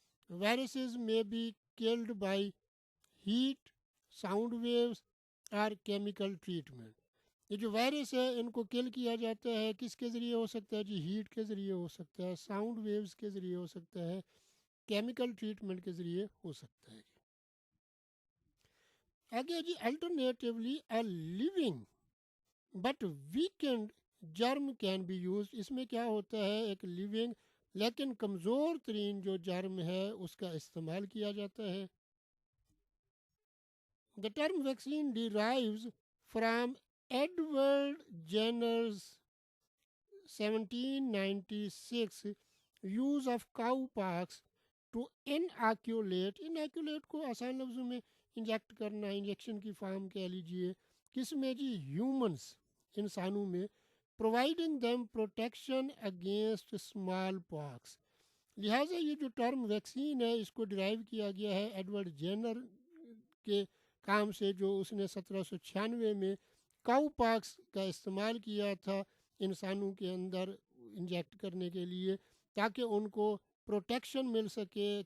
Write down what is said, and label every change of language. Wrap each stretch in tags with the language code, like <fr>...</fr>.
<en>Viruses may be killed by heat, sound waves اور chemical treatment.</en> <ur>یہ جو وائرس ہے ان کو کل کیا جاتا ہے کس کے ذریعے ہو سکتا ہے جی؟ ہیٹ کے ذریعے ہو سکتا ہے، ساؤنڈ ویوز کے ذریعے ہو سکتا ہے، کیمیکل ٹریٹمنٹ کے ذریعے ہو سکتا ہے.</ur> <en>آگے جی alternatively a living but weakened germ can be used.</en> <ur>اس میں کیا ہوتا ہے؟ ایک لیونگ لیکن کمزور ترین جو جرم ہے اس کا استعمال کیا جاتا ہے.</ur> <en>The term vaccine derives from Edward Jenner's 1796 use of cowpox to inoculate</en> <ur>کو آسان لفظوں میں انجیکٹ کرنا، انجیکشن کی فارم کہہ لیجئے. کس میں جی؟ ہیومنس، انسانوں میں.</ur> <en>providing them protection against small pox.</en> <ur>لہٰذا یہ جو ٹرم ویکسین ہے اس کو ڈرائیو کیا گیا ہے ایڈورڈ جینر کے کام سے، جو اس نے 1796 میں کاؤ پاکس کا استعمال کیا تھا انسانوں کے اندر انجیکٹ کرنے کے لیے، تاکہ ان کو پروٹیکشن مل سکے.</ur>